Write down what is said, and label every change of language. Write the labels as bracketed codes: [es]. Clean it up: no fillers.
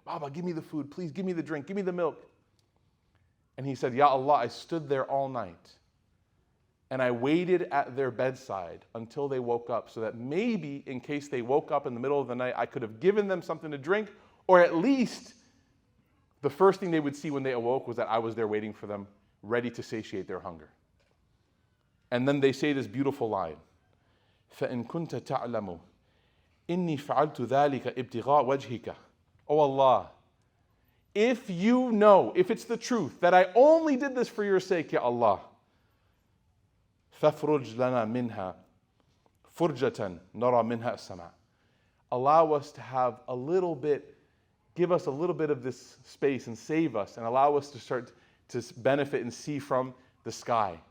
[en] Baba, give me the food, please give me the drink, give me the milk. And he said, Ya Allah, I stood there all night and I waited at their bedside until they woke up so that maybe in case they woke up in the middle of the night, I could have given them something to drink, or at least the first thing they would see when they awoke was that I was there waiting for them, ready to satiate their hunger. And then they say this beautiful line, [ar] فَإِن كُنْتَ تَعْلَمُ إِنِّي فَعَلْتُ ذَلِكَ ابْتِغَاءَ وَجْهِكَ. [en] Oh Allah, if you know, if it's the truth, that I only did this for your sake, Ya Allah, [ar] فَفْرُجْ لَنَا مِنْهَا فُرْجَةً نَرَى مِنْهَا السَّمَاء. [en] Allow us to have a little bit, give us a little bit of this space and save us and allow us to start to benefit and see from the sky.